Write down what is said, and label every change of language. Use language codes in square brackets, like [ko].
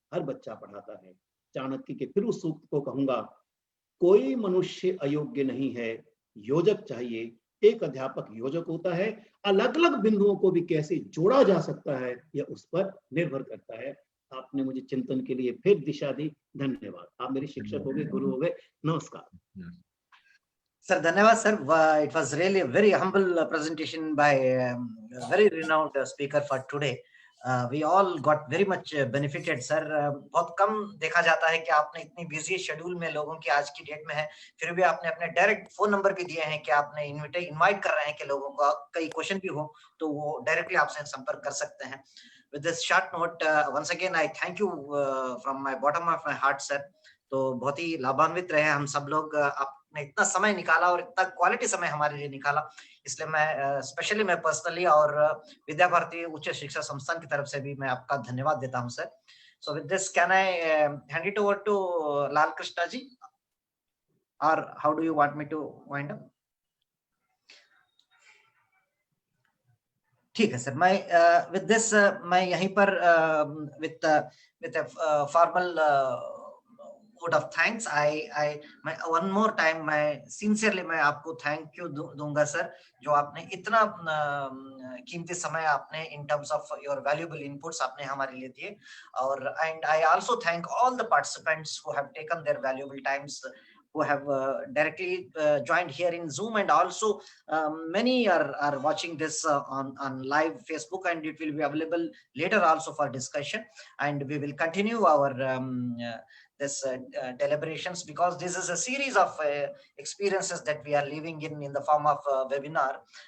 [hi] हर बच्चा पढ़ाता है। चाणक्य के फिर उस सूक्त को कहूंगा, कोई मनुष्य अयोग्य नहीं है, योजक चाहिए। एक अध्यापक योजक होता है, अलग अलग बिंदुओं को भी कैसे जोड़ा जा सकता है यह उस पर निर्भर करता है। आपने मुझे चिंतन के लिए फिर दिशा दी, धन्यवाद। आप मेरे शिक्षक हो गए, गुरु हो गए। नमस्कार सर। धन्यवाद sir. [en] It was really a very humble presentation by a very renowned speaker for today. We all got very much benefited sir. [hi] बहुत कम देखा जाता है कि आपने इतनी बिजी शेड्यूल में लोगों की आज की डेट में है, फिर भी आपने अपने डायरेक्ट फोन नंबर भी दिए हैं कि आपने इनवाइट कर रहे हैं कि लोगों का कई क्वेश्चन भी हो तो वो डायरेक्टली आपसे संपर्क कर सकते हैं। [en] With this short note, once again I thank you from my bottom of my heart sir. [hi] तो बहुत ही लाभान्वित रहे हम सब लोग। आपने इतना समय निकाला और इतना क्वालिटी समय हमारे लिए निकाला, इसलिए मैं स्पेशली मैं पर्सनली और विद्या भारती उच्च शिक्षा संस्थान की तरफ से भी मैं आपका धन्यवाद देता हूं sir. [en] So with this can I hand it over to Lal Krishna ji, और how do you want me to wind up? [hi] ठीक है सर। मैं विद दिस मैं यहीं पर with formal word of thanks, मैं one more time मैं sincerely मैं आपको thank you दूंगा सर, जो आपने इतना कीमती समय आपने in terms of your valuable inputs आपने हमारे लिए दिए। [en] और and I also thank all the participants who have taken their valuable times, who have directly joined here in Zoom, and also many are watching this on live Facebook, and it will be available later also for discussion. And we will continue our this deliberations, because this is a series of experiences that we are living in the form of webinar.